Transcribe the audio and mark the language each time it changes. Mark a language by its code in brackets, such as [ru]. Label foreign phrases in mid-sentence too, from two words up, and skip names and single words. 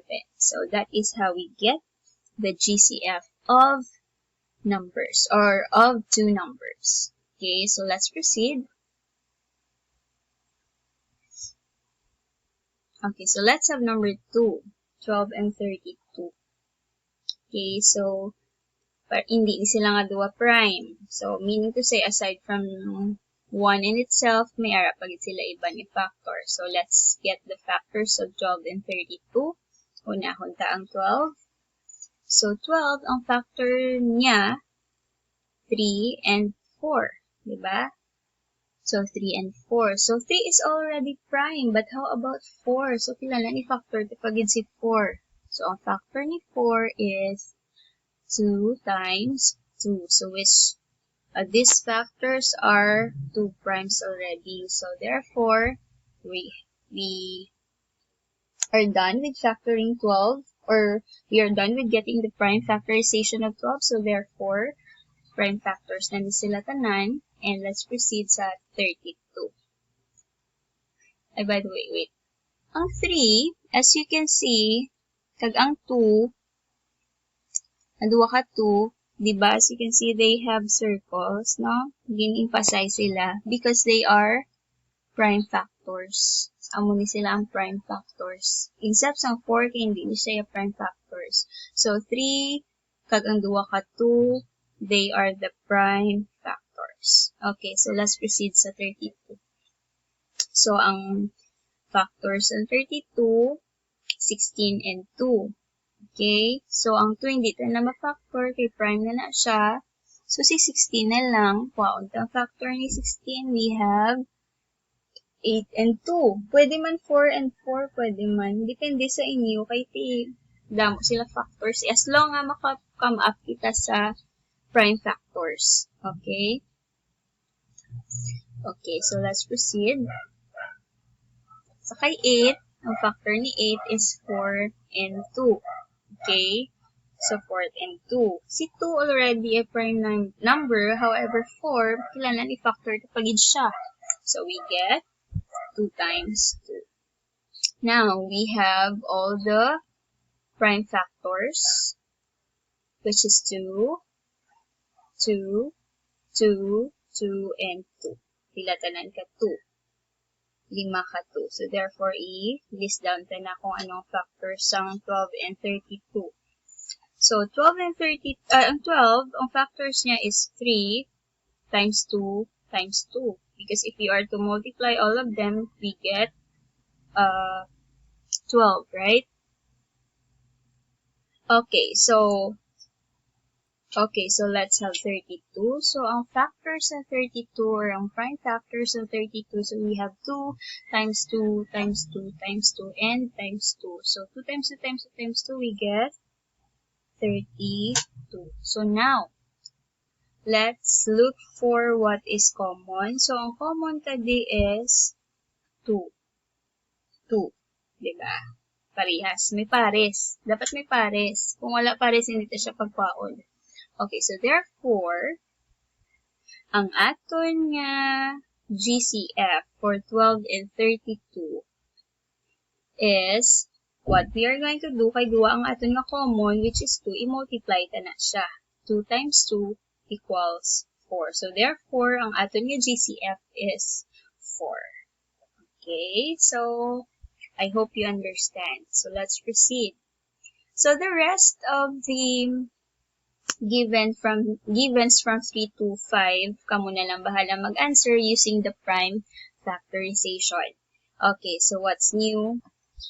[en] So, that is how we get the GCF of numbers, or of two numbers. Okay, so let's proceed. Okay, so let's have number 2, 12 and 32. Okay, so, [hil] hindi sila nga duwa prime. [en] So, meaning to say, aside from 1 in itself, [hil] may ara pagit sila iba ni factor. [en] So, let's get the factors of 12 and 32. [hil] Unahon ta ang 12. So, 12, ang factor niya, 3 and 4. Diba? [en] So, 3 and 4. So, 3 is already prime, but how about 4? [hil] So, kailangan i-factor pagit si 4. So, ang factor ni 4 [en] is 2 times 2. So, which these factors are 2 primes already. So, therefore, we are done with factoring 12, or we are done with getting the prime factorization of 12. [hil] So, therefore, [en] prime factors [hil] na ni sila tanan. [en] And let's proceed sa 32. Ay, by the way, wait. Ang 3, as you can see, [hil] kag ang 2, naduwa ka 2, Diba? [en] As you can see, they have circles, no? [hil] Gin-emphasize sila [en] because they are prime factors. [hil] Amo ni sila ang [en] prime factors. [hil] Except sa 4 kay hindi siya [en] prime factors. [hil] So 3 kag ang 2 ka 2, [en] they are the prime factors. Okay, so let's proceed sa 32. So ang factors ng 32, 16 and 2. [hil] Okay, so ang 2 hindi na ma-factor kay prime na siya. So si 16 na lang. Wow, ang factor ni 16 [en] we have 8 and 2. [hil] Pwede man 4 and 4, pwede man. Depende sa inyo. Kay damo sila factors. [en] As long [hil] nga maka-come up kita sa [en] prime factors. Okay? Okay, so let's proceed. [hil] Sa kay 8, ang factor ni 8 [en] is 4 and 2. Okay? So 4 and 2. Si 2 already a prime number. However, 4, [hil] kailangan i-factor kapagid siya. [en] So we get 2 times 2. Now, we have all the prime factors, which is 2, 2, 2, 2, and 2. [hil] Pilatanan ka 2. 5 ka 2. So, therefore, i-list down ta na kung anong factors ang 12 and 32. So, 12 and 30, ang 12, ang factors niya [en] is 3 times 2 times 2. Because if you are to multiply all of them, we get 12, right? Okay, so let's have 32. So, [hil] ang factors ng 32, or ang [en] prime factors [hil] ng 32, [en] so we have 2 times 2 times 2 times 2 and times 2. So, 2 times 2 times 2 times 2, we get 32. So, now, let's look for what is common. [hil] So, ang common today is 2. 2. Diba? Parehas. May pares. Dapat may pares. Kung wala pares, hindi siya pagpaon. [en] Okay, so therefore, [hil] ang aton nga GCF [en] for 12 and 32 is, what we are going to do, [hil] kay duwa ang aton nga common, [en] which is 2, [hil] i-multiply ta na siya. [en] 2 times 2 equals 4. So, therefore, [hil] ang aton nga GCF is 4. [en] Okay, so, I hope you understand. So, let's proceed. So, the rest of the givens from 3 to 5, [hil] kamo na lang bahala mag-answer [en] using the prime factorization. Okay, so what's new?